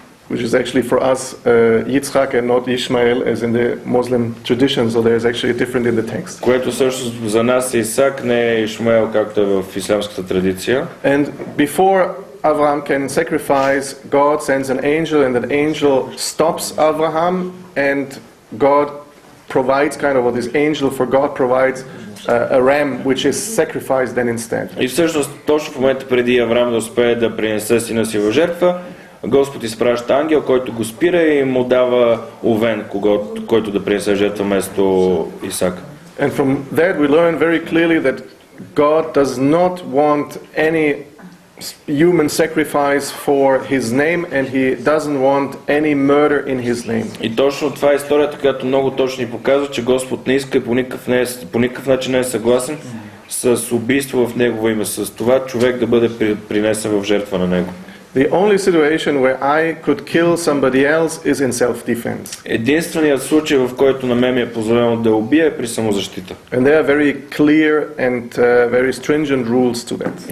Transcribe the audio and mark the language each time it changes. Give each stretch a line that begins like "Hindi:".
English: Which is actually for us Yitzhak and not Ishmael as in the Muslim tradition, so there is actually different in the text.
Bulgarian: Което също за нас е Исак, не е Ишмаел, както е в исламската традиция.
English: And before Abraham can sacrifice, God sends an angel, and that angel stops Abraham, and God provides what this angel for God provides a ram which is sacrificed then instead.
Bulgarian: И всъщност точно в момента преди Авраам да успее да принесе сина си в жертва, Господ изпраща ангел, който го спира и му дава овен, който да принесе жертва вместо Исак.
English: And from that we learn very clearly that God does not want any human sacrifice for his name, and he doesn't want any murder in his name.
Bulgarian: И точно това е историята, която много точно ни показва, че Господ не иска и по никакъв начин не е съгласен с убийство в негово име, с това човек да бъде принесен в жертва на него.
English: The only situation where I could kill somebody else is in self-defense.
Bulgarian: Единственият случай, в който на мен ми е позволено да убия, е при самозащита.
English: And there are very clear and very stringent rules to that.